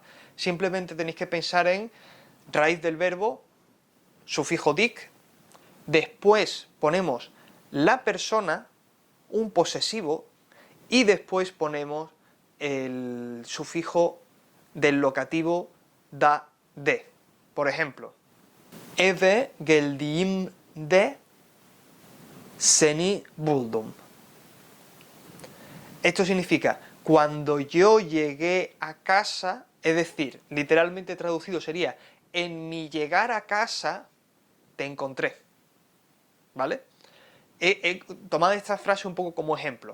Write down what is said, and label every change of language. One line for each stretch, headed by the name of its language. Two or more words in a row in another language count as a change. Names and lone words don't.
Spanish: Simplemente tenéis que pensar en raíz del verbo, sufijo dik, después ponemos la persona, un posesivo, y después ponemos el sufijo del locativo da, de. Por ejemplo,
Turkish: eve geldiğimde seni buldum.
Spanish: Esto significa, cuando yo llegué a casa, es decir, literalmente traducido sería, en mi llegar a casa te encontré. ¿Vale? Tomad esta frase un poco como ejemplo.